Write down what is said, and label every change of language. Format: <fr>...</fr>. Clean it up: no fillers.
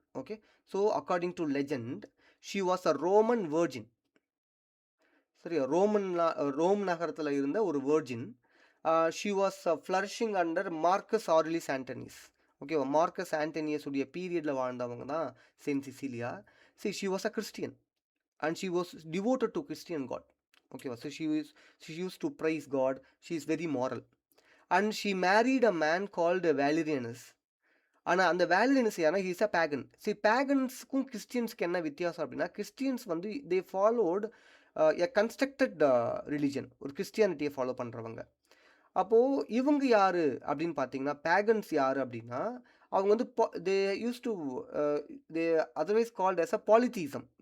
<en>Okay, so according to legend she was a Roman virgin.</en> <ta>சரி, Rome நகரத்தில் இருந்த ஒரு virgin.</ta> <en>She was flourishing under Marcus Aurelius Antoninus.</en> <ta>ஓகேவா? Marcus ஆண்டனியஸ் உடைய பீரியடில் வாழ்ந்தவங்க தான் Saint Cecilia.</ta> <en>She was a Christian and she was devoted to Christian God. Okay, so she used to praise God. She is very moral, and she married a man called Valerianus.</en> <ta>ஆனால் அந்த வேலரியன்ஸ் யாரா?</ta> <en>He's a pagan.</en> <ta>பேகன்ஸுக்கும் கிறிஸ்டியன்ஸ்க்கு என்ன வித்தியாசம் அப்படின்னா Christians வந்து</ta> <en>they followed a constructed religion,</en> <ta>ஒரு கிறிஸ்டியானிட்டியை follow பண்ணுறவங்க. அப்போது இவங்க யார் அப்படின்னு பார்த்தீங்கன்னா பேகன்ஸ் யார் அப்படின்னா அவங்க வந்து</ta> <en>They use to they otherwise called as a polytheism.</en>